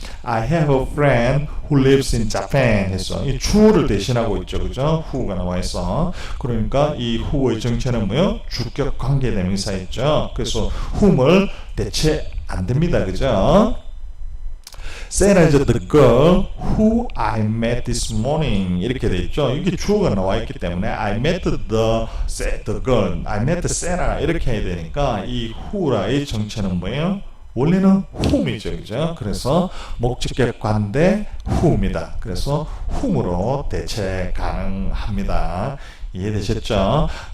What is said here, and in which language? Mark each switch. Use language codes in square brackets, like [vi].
[en] I have a friend who lives in Japan [ko] 해서 이 주어를 대신하고 있죠, 그죠? who가 나와 있어. 그러니까 이 who의 정체는 뭐요? 주격 관계대명사였죠. 그래서 whom을 대체 안 됩니다, 그죠? [en] Sarah is the girl who I met this morning [ko] 이렇게 돼 있죠. 이게 주어가 나와 있기 때문에 [en] I met the girl, I met Sarah [ko] 이렇게 해야 되니까 이 who라의 정체는 뭐예요? 원래는 whom이죠, 그죠? 그래서 목적격 관대 who입니다. 그래서 whom으로 대체 가능합니다. 이해되셨죠?